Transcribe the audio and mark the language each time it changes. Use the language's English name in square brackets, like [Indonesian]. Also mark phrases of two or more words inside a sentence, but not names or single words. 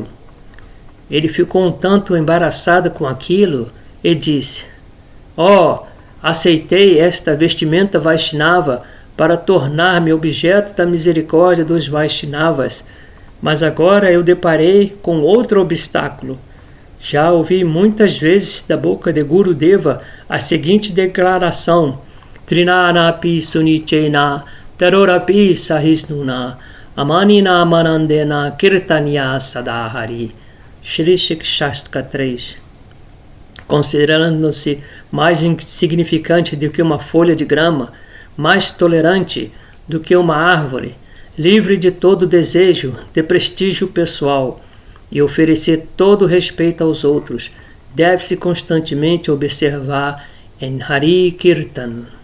[Portuguese] Ele ficou um tanto embaraçado com aquilo e disse: aceitei esta vestimenta Vaishnava para tornar-me objeto da misericórdia dos Vaishnavas, mas agora eu deparei com outro obstáculo. Já ouvi muitas vezes da boca de Gurudeva a seguinte declaração: [Sanskrit] तृणादपि सुनीचेन तरोरपि सहिष्णुना अमानिना मानदेन कीर्तनीयः सदाहरिः. [Portuguese] Shri Shikshastra 3. Considerando-se mais insignificante do que uma folha de grama, mais tolerante do que uma árvore, livre de todo desejo de prestígio pessoal e oferecer todo respeito aos outros, deve-se constantemente observar em Hari Kirtan.